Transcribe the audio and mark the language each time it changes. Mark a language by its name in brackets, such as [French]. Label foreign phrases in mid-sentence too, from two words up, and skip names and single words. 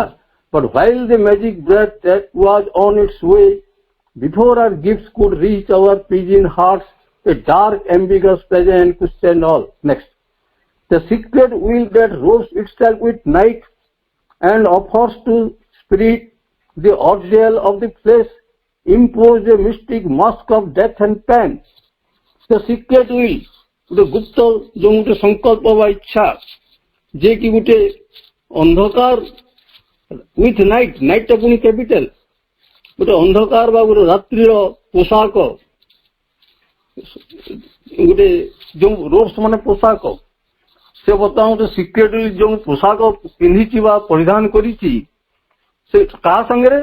[English] But while the magic breath that was on its way, before our gifts could reach our pigeon hearts, a dark ambiguous present questioned all. Next. The secret will that rose itself with night and offers to spirit the ordeal of the flesh, impose a mystic mask of death and pain. The secret will, [Odia] ଗୋଟେ ଗୁପ୍ତ ଯୋଉ ଗୋଟେ ସଂକଳ୍ପ ବା ଇଚ୍ଛା, ଯେ କି ଗୋଟେ ଅନ୍ଧକାର [English] with nightଟା [Odia] ପୁଣି କ୍ୟାପିଟାଲ, ଗୋଟେ ଅନ୍ଧକାର ବା ଗୋଟେ ରାତ୍ରିର ପୋଷାକ, ଗୋଟେ ଯୋଉ ରୋବ୍ସ ମାନେ ପୋଷାକ, ସେ ବର୍ତ୍ତମାନ ଗୋଟେ ସିକ୍ରେଟଲି ଯୋଉ ପୋଷାକ ପିନ୍ଧିଛି ବା ପରିଧାନ କରିଛି, ସେ କାହା ସାଙ୍ଗରେ?